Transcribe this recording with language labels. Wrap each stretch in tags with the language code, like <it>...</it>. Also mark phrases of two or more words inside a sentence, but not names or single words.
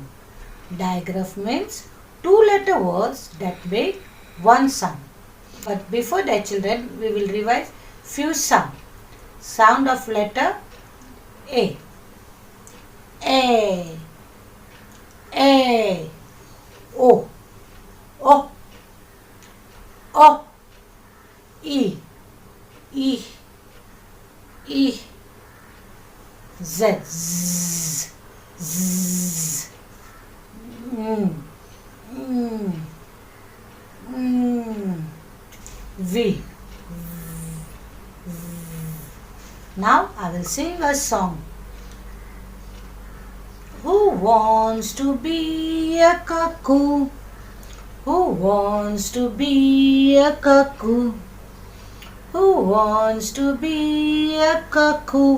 <en>Digraph means two-letter words that make one sound. But before that, children, we will revise few sound. Sound of letter A. A. A. O. O. O. E. E. E. Z. Z. Z. Mm. Mm. Mm. V. Now I will sing a song. Who wants to be a cuckoo? Who wants to be a cuckoo? Who wants to be a cuckoo?</en>